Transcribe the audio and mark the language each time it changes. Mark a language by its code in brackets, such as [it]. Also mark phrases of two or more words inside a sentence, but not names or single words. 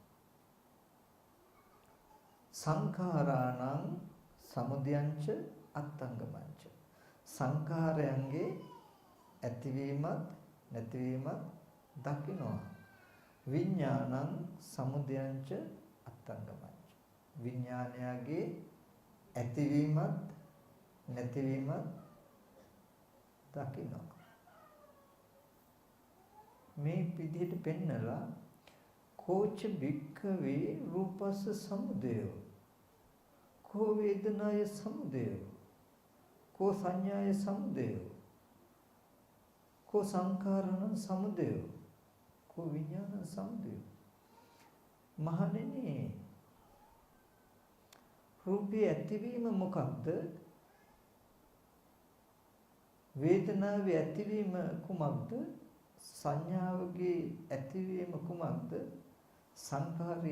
[pi] සංඛාරාණං සමුදයංච අත්තංගමංච [si] සංඛාරයන්ගේ ඇතිවීමත් නැතිවීමත් දකිනවා [pi] විඥානං සමුදයංච අත්තංගමංච [si] විඥානයගේ ඇතිවීමත් නැතිවීමත් දකිනවා මේ විදිහට පෙන්නලා [pi] කෝච භික්ඛවේ රූපස්ස සමුදය කෝ වේදනාය සමුදය කෝ සංඥාය සමුදය කෝ සංඛාරණ සමුදය කෝ විඥාන සමුදය මහණෙනි [si] රූපේ ඇතිවීම මොකක්ද වේදනාවේ ඇතිවීම කුමක්ද සංඥාවගේ ඇතිවීම කුමක්ද සංඛාරයේ